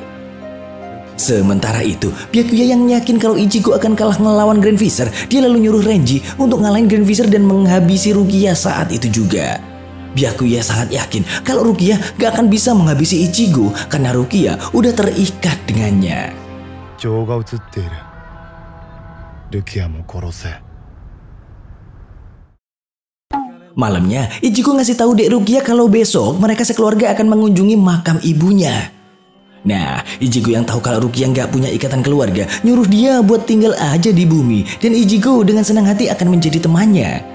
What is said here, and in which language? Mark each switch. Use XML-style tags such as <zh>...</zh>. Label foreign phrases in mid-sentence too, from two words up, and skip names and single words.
<id>Sementara itu, Byakuya yang yakin kalau Ichigo akan kalah ngelawan Grand Visor, dia lalu nyuruh Renji untuk ngalahin Grand Visor dan menghabisi Rukia saat itu juga. Byakuya sangat yakin kalau Rukia gak akan bisa menghabisi Ichigo karena Rukia udah terikat dengannya.</id> <ja>情が映っている。ルキアも殺せ。</ja> <id>Malamnya, Ichigo ngasih tahu Dek Rukia kalau besok mereka sekeluarga akan mengunjungi makam ibunya. Nah, Ichigo yang tahu kalau Rukia nggak punya ikatan keluarga, nyuruh dia buat tinggal aja di bumi, dan Ichigo dengan senang hati akan menjadi temannya.</id>